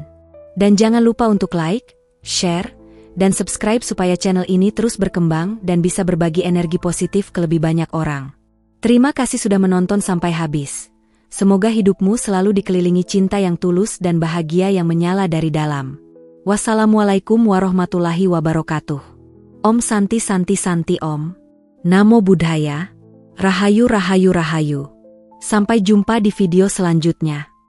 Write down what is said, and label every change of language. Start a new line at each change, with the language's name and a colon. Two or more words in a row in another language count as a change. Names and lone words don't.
Indonesian: Dan jangan lupa untuk like, share, dan subscribe supaya channel ini terus berkembang dan bisa berbagi energi positif ke lebih banyak orang. Terima kasih sudah menonton sampai habis. Semoga hidupmu selalu dikelilingi cinta yang tulus dan bahagia yang menyala dari dalam.
Arabic: والسلام عليكم ورحمة الله وبركاته.
Sanskrit: ॐ शान्ति शान्ति शान्ति ॐ.
Pali: Namo Buddhaya.
Javanese: Rahayu Rahayu Rahayu.
Indonesian: Sampai jumpa di video selanjutnya.